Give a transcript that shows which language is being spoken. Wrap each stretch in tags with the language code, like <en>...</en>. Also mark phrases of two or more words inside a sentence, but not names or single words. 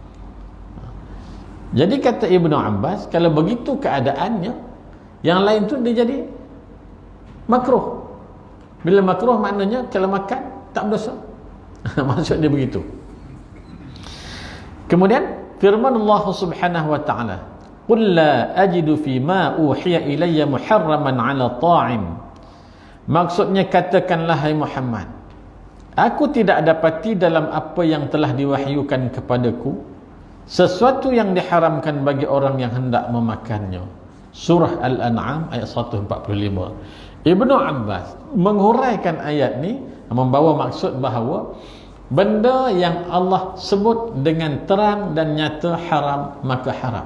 <ms>Jadi kata Ibnu Abbas, kalau begitu keadaannya, yang lain tu dia jadi makruh. Bila makruh maknanya kalau makan tak berdosa. Maksud dia begitu. Kemudian firman Allah</ms> <ar>سبحانه وتعالى، قل لا أجد في ما أوحي إلي محرما على طاعم.</ar> <ms>Maksudnya, katakanlah hai Muhammad, Aku tidak dapati dalam apa yang telah diwahyukan kepadaku sesuatu yang diharamkan bagi orang yang hendak memakannya. Surah Al-An'am ayat 145. Ibnu Abbas menghuraikan ayat ni, membawa maksud bahawa benda yang Allah sebut dengan terang dan nyata haram, maka haram.</ms>